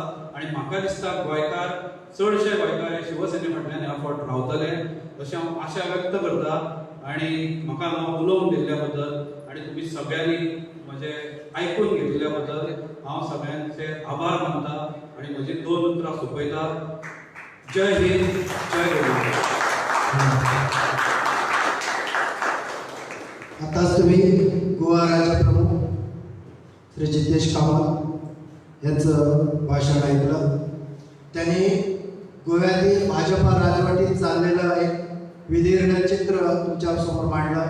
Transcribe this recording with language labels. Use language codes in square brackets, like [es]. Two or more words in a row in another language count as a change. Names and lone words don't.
[kok] आनी म्हाका दिसता गोंयकार चडशे गोंयकार हे शिवसेने फाटल्यान ह्या फावट रावतले अशी हांव आशा व्यक्त करता. आनी म्हाका हांगा उलोवंक दिल्ल्या बद्दल आनी तुमी सगळ्यांनी म्हजे आयकून घेतल्या बद्दल हांव सगळ्यांचे आभार मानता आनी म्हजी 2 उतरां सोंपयता. जय हिंद, जय गोवा. [mr] आताच तुम्ही गोवा राज्य प्रमुख श्री जितेश कामत यांचं भाषण ऐकलं. त्यांनी गोव्यातील भाजपा राजवटीत चाललेलं एक विदीर्ण चित्र तुमच्यासमोर मांडलं.